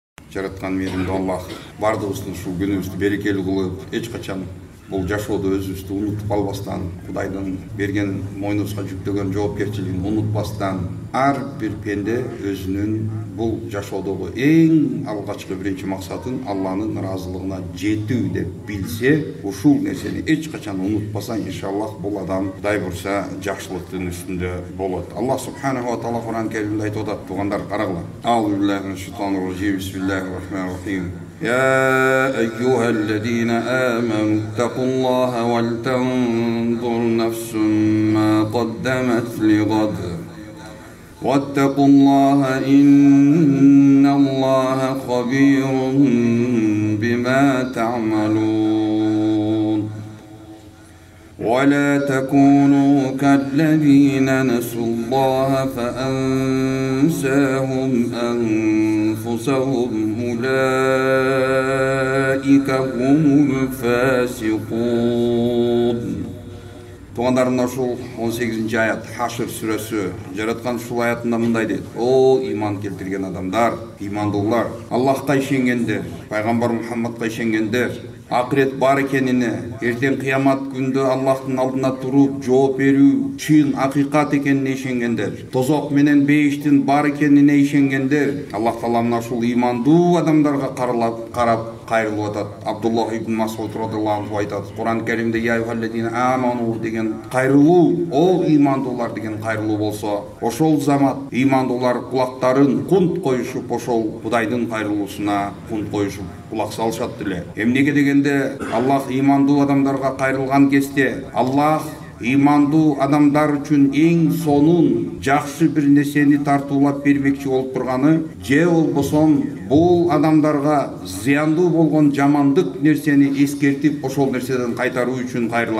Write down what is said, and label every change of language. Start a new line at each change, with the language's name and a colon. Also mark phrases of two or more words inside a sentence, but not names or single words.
Kyrgyz: жараткан мээримдүү Аллах бардыгыбыздын ушул күнүбүздү берекелүү кылып, эч качан бул жашоодо өзүбүздү унутуп калбастан, Кудайдын берген мойнубузга жүктөгөн жоопкерчилигин унутпастан, ар бир пенде өзүнүн бул жашоодогу эң алгачкы биринчи максатын Алланын ыраазылыгына жетүү деп билсе, ушул нерсени эч качан унутпаса, иншаллах бул адам Кудай бурса жакшылыктын үстүндө болот. Аллах
Arabic: سبحانه وتعالى
Kyrgyz: Кур'ан Керимде айтып атат, туугандар, карагыла.
Arabic: أعوذ بالله من الشيطان الرجيم بسم الله الرحمن الرحيم. يا أيها الذين آمنوا اتقوا الله ولتنظر نفس ما قدمت لغد واتقوا الله إن الله خبير بما تعملون ولا تكونوا كالذين نسوا الله فأنساهم أنفسهم أولئك هم الفاسقون.
Kyrgyz: Туғандарымда ушул 18-ci аят Хашр сүрөсү жараткан ушул аятында мындай дейт: О иман келтирген адамдар, имандуулар, Аллахка ишенгендер, пайгамбар Мухаммадка ишенгендер, акырет бар экенине, эртең кыямат күндө Аллахтын алдына туруп жооп берүү чын акыйкат экенине ишенгендер, тозок менен бейиштин бар экенине ишенгендер. Аллах Таала мына ушул имандуу адамдарга карап кайрылып атат. Абдуллах ибн Масуд
Arabic: رضي الله عنه
Kyrgyz: айтат, Кур'ан Керимде
Arabic: يا أيها الذين آمنوا
Kyrgyz: деген кайрылуу, о имандуулар деген кайрылуу болсо, ошол замат имандуулар кулактарын кунт коюшуп, ошол Кудайдын кайрылуусуна кунт коюшуп кулак салышат деле. Эмнеге дегенде Аллах имандуу адамдарга кайрылган кезде, Аллах имандуу адамдар үчүн эң сонун жакшы бир нерсени тартуулап бермекчи болуп турганы, же болбосо бул адамдарга зыяндуу болгон жамандык нерсени эскертип, ошол нерседен кайтаруу үчүн кайрылат.